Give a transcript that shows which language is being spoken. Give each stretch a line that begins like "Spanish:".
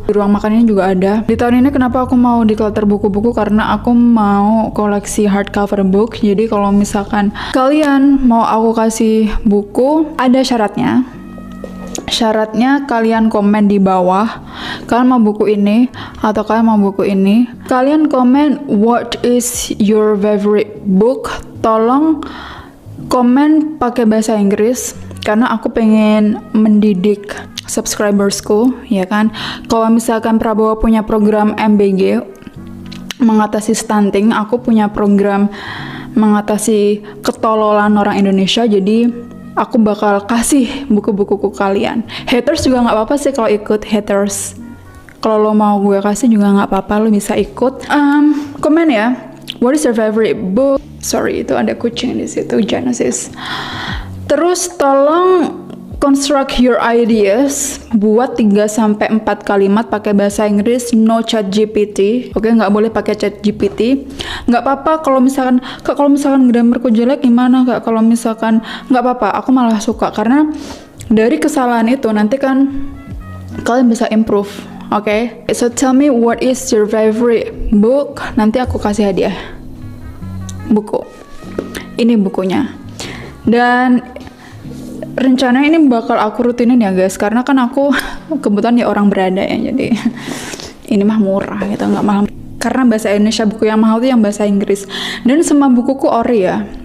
Indonesian: Di ruang makannya juga ada. Di tahun ini kenapa aku mau declutter buku-buku? Karena aku mau koleksi hardcover book. Jadi kalau misalkan kalian mau aku kasih buku, ada syaratnya. Syaratnya kalian komen di bawah kalian mau buku ini atau kalian mau buku ini. Kalian komen
English: what is your favorite book.
Indonesian: Tolong komen pakai bahasa Inggris karena aku pengen mendidik subscribersku, ya kan. Kalau misalkan Prabowo punya program MBG mengatasi stunting, aku punya program mengatasi ketololan orang Indonesia. Jadi aku bakal kasih buku-bukuku kalian. Haters juga nggak apa-apa sih kalau ikut haters. Kalau lo mau gue kasih juga nggak apa-apa, lo bisa ikut. Komen ya.
English: What is your favorite book?
Indonesian: Sorry, itu ada kucing di situ, Genesis. Terus tolong
English: construct your ideas,
Indonesian: buat 3-4 kalimat pakai bahasa Inggris,
English: no chat GPT.
Indonesian: Oke, nggak boleh pakai chat GPT. Nggak apa-apa kalau misalkan grammarku jelek gimana kak? Kalau misalkan nggak apa-apa, aku malah suka karena dari kesalahan itu nanti kan kalian bisa improve.
English: Oke, so tell me what is your favorite book?
Indonesian: Nanti aku kasih hadiah buku. Ini bukunya. Dan rencana ini bakal aku rutinin ya guys, karena kan aku kebetulan ya orang berada ya, jadi ini mah murah gitu, nggak mahal. Karena bahasa Indonesia, buku yang mahal tuh yang bahasa Inggris. Dan semua bukuku ori ya.